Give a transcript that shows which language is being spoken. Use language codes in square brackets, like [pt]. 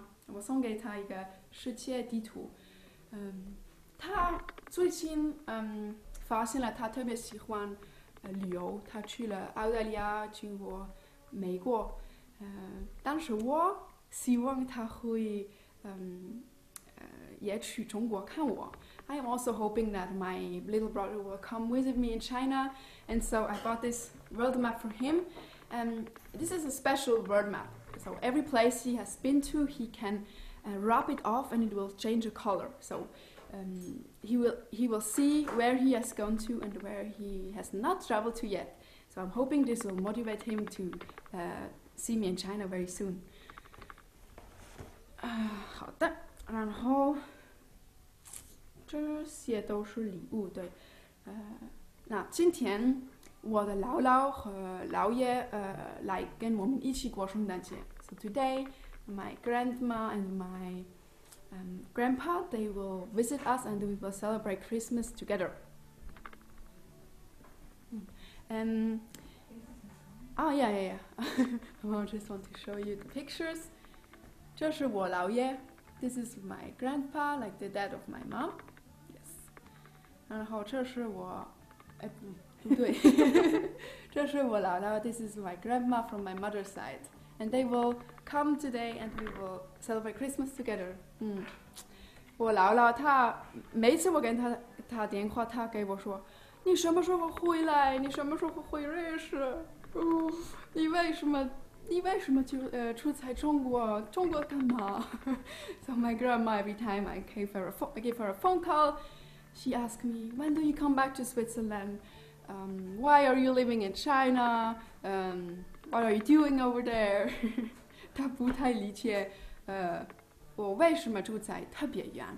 [zh] 我送给他一个世界地图。他最近发现了他特别喜欢旅游，他去了澳大利亚，去过美国。但是我希望他会也去中国看我。 [en] I am also hoping that my little brother will come visit me in China, and so I bought this world map for him. This is a special world map, so every place he has been to, he can rub it off and it will change a color. So he will see where he has gone to and where he has not traveled to yet. So I'm hoping this will motivate him to see me in China very soon. [zh] 好的，然后这些都是礼物，对。那今天我的姥姥和姥爷来跟我们一起过圣诞节。 [en] So today, my grandma and my grandpa, they will visit us and we will celebrate Christmas together. Yeah. I just want to show you the pictures. [zh] 这是我姥爷 [en] This is my grandpa, like the dad of my mom. Yes. [zh] 然后这是我，不对，这是我姥姥 [en] This is my grandma from my mother's side. And they will come today and we will celebrate Christmas together. [zh] 我姥姥她每次我跟她电话，她给我说，你什么时候回来？你什么时候回瑞士？你为什么就出在中国？中国干嘛？ [en] So my grandma, every time I gave her a phone call, she asked me, when do you come back to Switzerland? Why are you living in China? What are you doing over there? [zh] 她不太理解我为什么住在特别远。